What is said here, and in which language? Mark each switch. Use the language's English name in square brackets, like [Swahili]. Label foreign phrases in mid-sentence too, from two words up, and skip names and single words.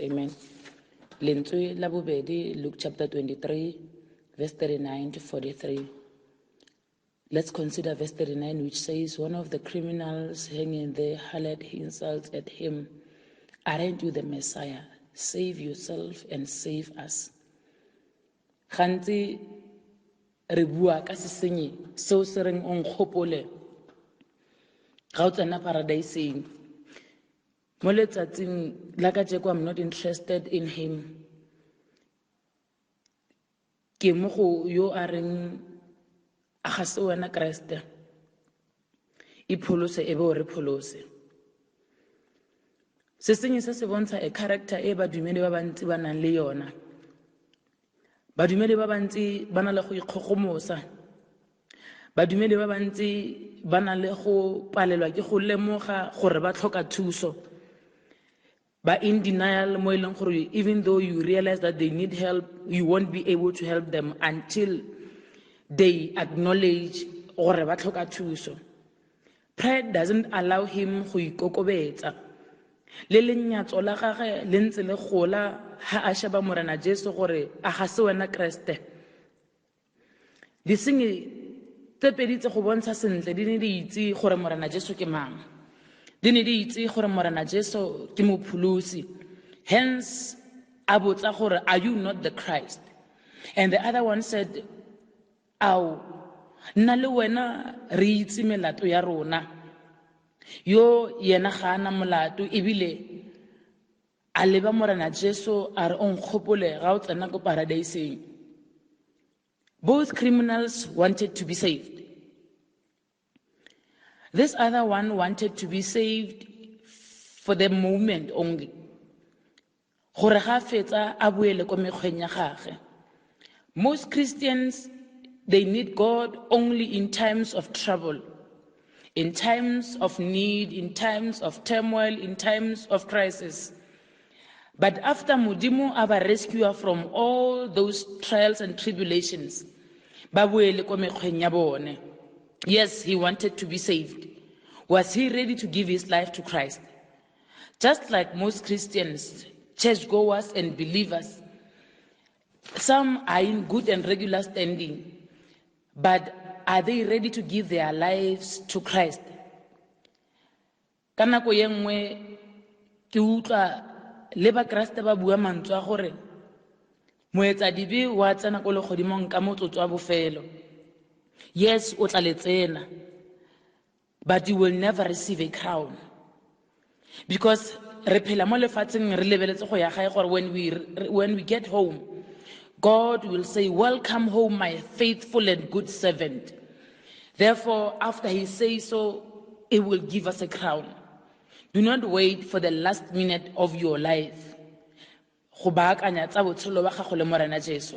[Tswana] Amen. Lentswe la bobedi, [English] Luke chapter 23, verse 39 to 43. Let's consider verse 39, which says, one of the criminals hanging there hurled insults at him. Aren't you the Messiah? Save yourself and save us. [Tswana] Gantsi re bua ka sesenyi seo se reng o nkgopole ga o tsena paradiseeng. Mo letsatsing la kajeko, [English] I'm not interested in him. [Tswana] Ke mo go yo a reng a ga se wena Kreste, ipholose ebe o re pholose. Sesenyi se se bontsha [English] a character [Tswana] e badumedi ba bantsi ba nang le yona. Badumedi ba bantsi ba na le go ikgogomosa. Badumedi ba bantsi ba na le go palelwa ke go lemoga gore ba tlhoka thuso. Ba [English] in denial [Tswana] mo eleng gore [English] even though you realize that they need help, you won't be able to help them until they acknowledge [Tswana] gore ba tlhoka thuso. [English] Pride doesn't allow him [Tswana] go ikokobetsa. Le lenyatso la gagwe le ntse le gola ha a sheba Morena Jesu gore a ga se wena Kreste. Disenyi tse pedi tse go bontsha sentle di ne di itse gore Morena Jesu ke mang. Di ne di itse gore Morena Jesu ke mopholosi. [English] Hence [Tswana] a botsa gore, [English] are you not the Christ? And the other one said, [Tswana] ao nna le wena re itse melato ya rona. Yo yena ga ana molato ebile a leba Morena Jesu a re o nkgopole ga o tsena ko paradiseeng. [English] Both criminals wanted to be saved. This other one wanted to be saved for the moment only. [Tswana] Gore ga fetsa a boele ko mekgweng ya gagwe. [English] Most Christians, they need God only in times of trouble, in times of need, in times of turmoil, in times of crisis. But after [Tswana] Modimo aba [English] rescue from all those trials and tribulations, [Tswana] ba boele ko mekgweng ya bone. [English] Yes, he wanted to be saved. Was he ready to give his life to Christ? Just like most Christians, churchgoers and believers, some are in good and regular standing, but are they ready to give their lives to Christ? [Tswana] Ka nako ye nngwe ke utlwa le ba Kriste ba bua mantswe a gore moetsadibe wa tsena ko legodimong ka motsotso wa bofelo. Yes, o tla le tsena, [English] but you will never receive a crown. Because [Tswana] re phela mo lefatsheng re lebeletse go ya gae gore [English] when we get home, God will say, welcome home, my faithful and good servant. Therefore, after he says so, he will give us a crown. Do not wait for the last minute of your life. [Tswana] Go baakanya tsa botshelo ba gago le Morena Jesu.